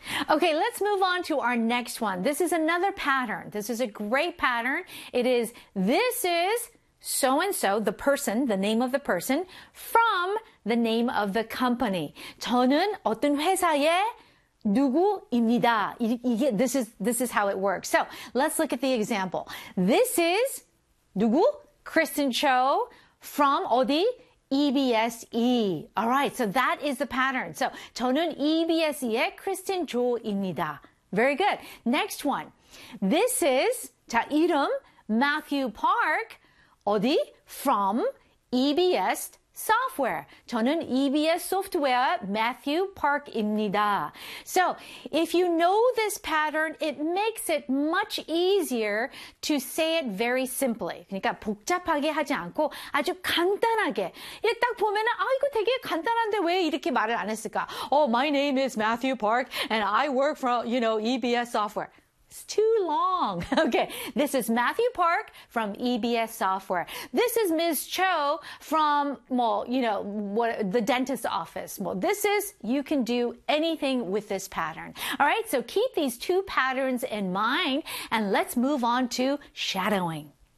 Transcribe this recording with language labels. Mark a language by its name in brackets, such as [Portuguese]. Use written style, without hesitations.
[English] Okay, let's move on to our next one. This is another pattern. This is a great pattern. This is so-and-so, the person, the name of the person, from the name of the company. [Korean] 저는 어떤 회사의 누구입니다. [English] This is how it works. So, let's look at the example. This is [Korean] 누구? [English] Kristen Cho from [Korean] 어디? [English] EBSE. All right, so that is the pattern. So, [Korean] 저는 EBSE의 Kristen Cho입니다. [English] Very good. Next one. This is, [Korean] 자, 이름 [English] Matthew Park. [Korean] 어디? [English] From EBS software. [Korean] 저는 EBS software Matthew Park입니다. [English] So, if you know this pattern, it makes it much easier to say it very simply. [Korean] 그러니까 복잡하게 하지 않고 아주 간단하게. 예, 딱 보면은 아, 이거 되게 간단한데 왜 이렇게 말을 안 했을까? [English] Oh, my name is Matthew Park and I work for, you know, EBS software. It's too long. Okay, this is Matthew Park from EBS Software. This is Ms. Cho from, the dentist's office. You can do anything with this pattern. All right, so keep these two patterns in mind and let's move on to shadowing.